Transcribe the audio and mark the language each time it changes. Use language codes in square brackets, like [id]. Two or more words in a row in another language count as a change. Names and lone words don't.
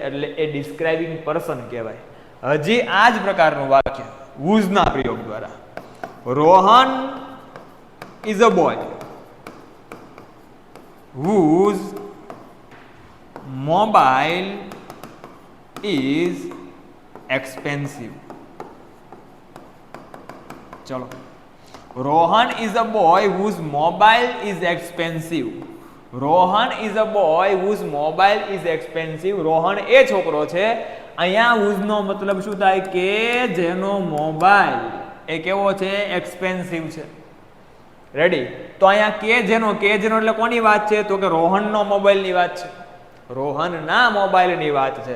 [gu] એટલે એ [en] describing person [gu] કહેવાય. હજી આ જ પ્રકારનું વાક્ય whose ના પ્રયોગ દ્વારા. [en] Rohan is a boy whose mobile is expensive. ચલો, Rohan is a boy whose mobile is expensive. Rohan is a boy whose mobile is expensive. [gu] રોહન એ છોકરો છે. અહીંયા whose નો મતલબ શું થાય? કે જેનો મોબાઈલ એ કેવો છે? એક્સપેન્સિવ છે. રેડી? તો અહીંયા કે જેનો એટલે કોની વાત છે? તો કે રોહનનો મોબાઈલની વાત છે, રોહનના મોબાઈલની વાત છે.